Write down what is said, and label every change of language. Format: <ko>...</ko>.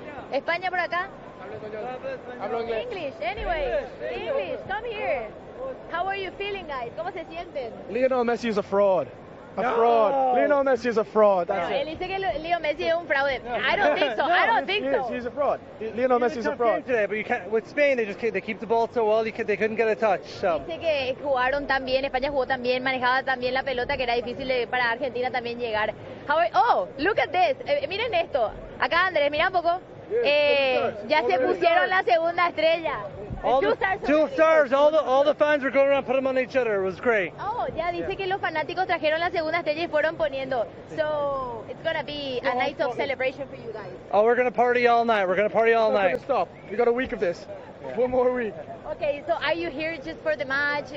<es>¿España por acá? Hablo</es> <en>inglés. English, anyway. English, come here. How are you feeling, guys?</en> <es>¿Cómo se sienten?</es> <en>Lionel Messi is a fraud. A fraud. Lionel Messi is a fraud. That's</en> <es>él dice que Lionel Messi es un fraude.</es> <en>No. I don't think so. He's a fraud. Lionel Messi is a fraud. Today, but you can't, with Spain, they keep the ball so well, they couldn't get a touch. So.</en> <es>Dice que jugaron tan bien, España jugó tan bien, manejaba tan bien la pelota que era difícil para Argentina también llegar.</es> <en>Look at this.</en> <es>Miren esto. Acá Andrés, mira un poco. Ya se pusieron la segunda estrella.</es> <en>Two stars. All the fans were going around putting them on each other. It was great. Oh, yeah.</en> <es>Dice que los fanáticos trajeron la segunda estrella y fueron poniendo.</es> <en>So it's gonna be a night of celebration for you guys. Oh, we're gonna party all night. We're gonna party all night. We're not gonna stop. We got a week of this. Yeah. One more week. Okay. So are you here just for the match?</en>